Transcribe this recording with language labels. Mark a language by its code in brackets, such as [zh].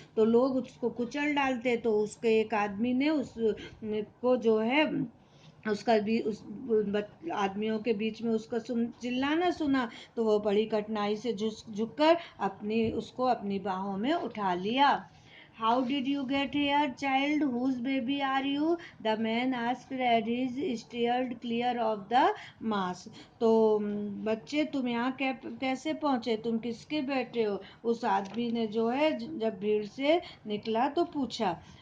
[hi] तो लोग उसको कुचल डालते, तो उसके एक आदमी ने उसको जो है उसका भी उस आदमियों के बीच में उसका चिल्लाना सुना, तो वो बड़ी कठिनाई से झुककर उसको अपनी बाहों में उठा लिया. [en] How did you get here, child? Whose baby are you? The man asked as he steered clear of the mass. [hi] तो बच्चे, तुम यहाँ कैसे पहुँचे? तुम किसके बेटे हो? उस आदमी ने जो है जब भीड़ से निकला तो पूछा.